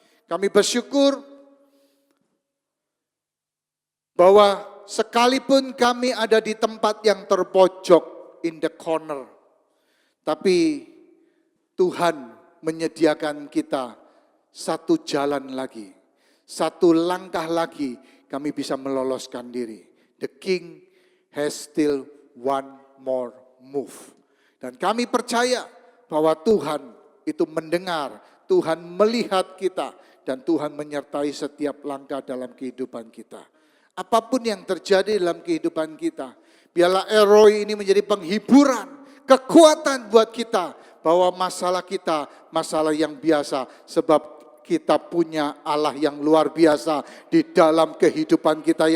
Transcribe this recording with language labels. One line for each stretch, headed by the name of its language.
Indonesian: Kami bersyukur bahwa sekalipun kami ada di tempat yang terpojok,
English: in the corner,
Indonesian: tapi Tuhan menyediakan kita satu jalan lagi, satu langkah lagi kami bisa meloloskan diri.
English: The King has still one more move.
Indonesian: Dan kami percaya bahwa Tuhan itu mendengar, Tuhan melihat kita, dan Tuhan menyertai setiap langkah dalam kehidupan kita. Apapun yang terjadi dalam kehidupan kita, biarlah Elroy ini menjadi penghiburan, kekuatan buat kita, bahwa masalah kita, masalah yang biasa, sebab kita punya Allah yang luar biasa di dalam kehidupan kita.